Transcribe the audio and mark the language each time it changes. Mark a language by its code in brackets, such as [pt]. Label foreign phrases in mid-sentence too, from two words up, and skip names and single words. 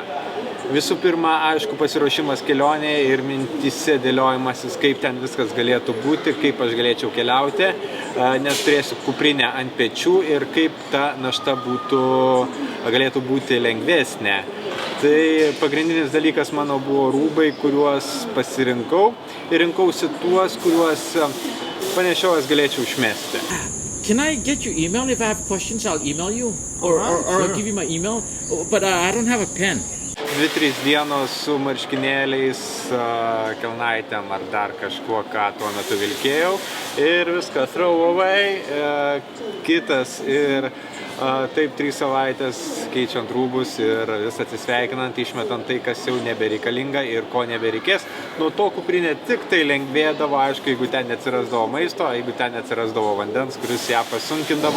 [lt] Visų pirma, aišku, pasiruošimas kelionėje ir mintyse dėliojimasis, kaip ten viskas galėtų būti, kaip aš galėčiau keliauti, nes turėsiu kuprinę ant pečių ir kaip ta našta galėtų būti lengvesnė. Tai pagrindinis dalykas mano buvo rūbai, kuriuos pasirinkau ir rinkausi tuos, kuriuos panešiojęs galėčiau išmesti. [en] Can I get your email? If I have questions, I'll email you. Or I'll give you my email. But I don't have a pen. [lt] 2-3 dienos su marškinėliais, kelnaitėm ar dar kažkuo, ką tuo metu vilkėjau. Ir viskas [en] throw away, [lt] kitas ir taip 3 savaitės keičiant rūbus ir vis atsisveikinant, išmetant tai, kas jau nebereikalinga ir ko nebereikės. Nuo to kuprinė tik tai lengvėdavo, aišku, jeigu ten neatsirasdavo maisto, jeigu ten neatsirasdavo vandens, kuris ją pasunkindavo.